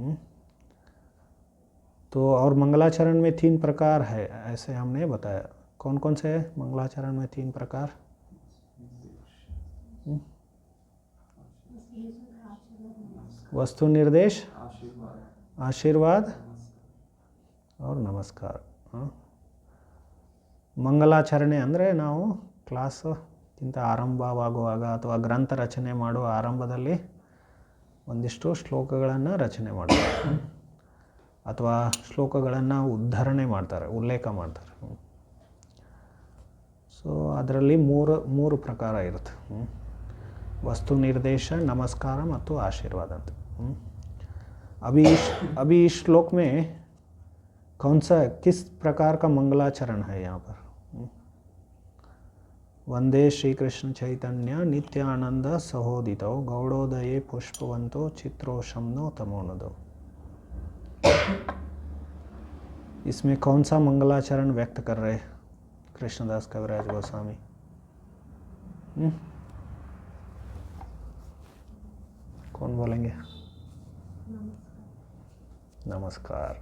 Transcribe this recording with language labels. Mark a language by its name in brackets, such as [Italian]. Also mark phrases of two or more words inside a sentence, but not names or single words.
[Hindi] तो और मंगलाचरण में 3 प्रकार है ऐसे हमने बताया। कौन कौन से है मंगलाचरण में 3 प्रकार? वस्तु निर्देश, आशीर्वाद और नमस्कार। [Kannada] ಮಂಗಲಾಚರಣೆ ಅಂದರೆ ನಾವು ಕ್ಲಾಸ್ಗಿಂತ ಆರಂಭವಾಗುವಾಗ ಅಥವಾ ಗ್ರಂಥ ರಚನೆ ಮಾಡುವ ಆರಂಭದಲ್ಲಿ ಒಂದಿಷ್ಟು ಶ್ಲೋಕಗಳನ್ನು ರಚನೆ ಮಾಡ್ತಾರೆ ಅಥವಾ ಶ್ಲೋಕಗಳನ್ನು ಉದ್ಧರಣೆ ಮಾಡ್ತಾರೆ, ಉಲ್ಲೇಖ ಮಾಡ್ತಾರೆ. ಸೊ ಅದರಲ್ಲಿ ಮೂರು ಪ್ರಕಾರ ಇರುತ್ತೆ, ವಸ್ತು ನಿರ್ದೇಶ, ನಮಸ್ಕಾರ ಮತ್ತು ಆಶೀರ್ವಾದ ಅಂತ. [Hindi] अभी इस श्लोक में कौन सा किस प्रकार का मंगलाचरण है यहाँ पर? [Sanskrit] वंदे श्री कृष्ण चैतन्य नित्यानंद सहोदितो गौड़ोदये पुष्पवंतो चित्रोशमनो तमोनदो। [Hindi] इसमें कौन सा मंगलाचरण व्यक्त कर रहे कृष्णदास कविराज गोस्वामी? कौन बोलेंगे? नमस्कार।